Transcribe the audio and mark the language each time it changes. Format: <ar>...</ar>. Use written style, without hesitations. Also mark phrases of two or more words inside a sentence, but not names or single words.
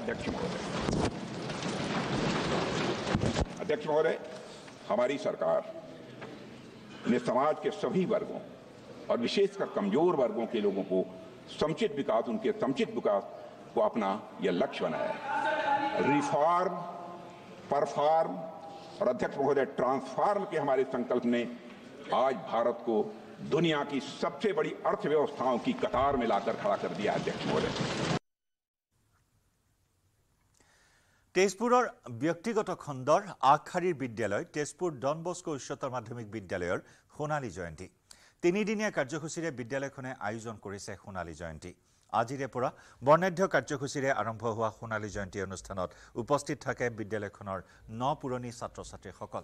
<hi>अध्यक्ष महोदय, हमारी सरकार ने समाज के सभी वर्गों और विशेषकर कमजोर वर्गों के लोगों को समुचित विकास, उनके समुचित विकास को अपना यह लक्ष्य बनाया है।</hi> <en>reform, perform</en> <hi>और अध्यक्ष महोदय ट्रांसफॉर्म के हमारे संकल्प ने आज भारत को दुनिया की सबसे बड़ी अर्थव्यवस्थाओं की कतार में लाकर खड़ा कर दिया। अध्यक्ष महोदय,</hi> <as>তেজপুৰৰ ব্যক্তিগত খণ্ডৰ আগশাৰীৰ বিদ্যালয় তেজপুৰ ডন বস্কো উচ্চতৰ মাধ্যমিক বিদ্যালয়ৰ সোণালী জয়ন্তী। তিনিদিনীয়া কাৰ্যসূচীৰে বিদ্যালয়খনে আয়োজন কৰিছে সোণালী জয়ন্তী। আজিৰে পৰা বৰ্ণাঢ্য কাৰ্যসূচীৰে আৰম্ভ হোৱা সোণালী জয়ন্তী অনুষ্ঠানত উপস্থিত থাকে বিদ্যালয়খনৰ 9 পুৰণি ছাত্ৰ ছাত্ৰীসকল।</as>